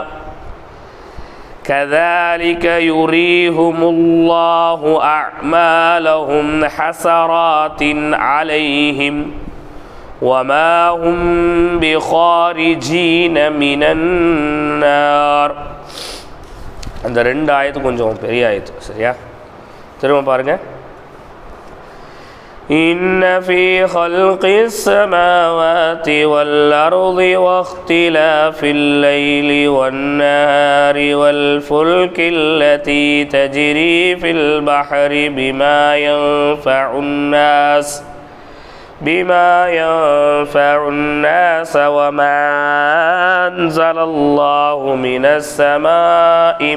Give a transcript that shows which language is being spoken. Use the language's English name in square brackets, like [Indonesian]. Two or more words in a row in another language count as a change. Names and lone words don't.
[Arabic] كَذَلِكَ يُرِيهِمُ اللَّهُ أَعْمَالَهُمْ حَسَرَاتٍ عَلَيْهِمْ وَمَا هُمْ بِخَارِجِينَ مِنَ النَّارِ. [Tamil] அந்த 2 ஆயத்து கொஞ்சம் பெரிய ஆயத்து. சரியா? திரும்ப பாருங்க. [Arabic] إِنَّ فِي خَلْقِ السَّمَاوَاتِ وَالْأَرْضِ وَاخْتِلَافِ اللَّيْلِ وَالنَّهَارِ وَالْفُلْكِ الَّتِي تَجْرِي فِي الْبَحْرِ بِمَا يَنفَعُ النَّاسَ وَمَا أَنزَلَ اللَّهُ مِنَ السَّمَاءِ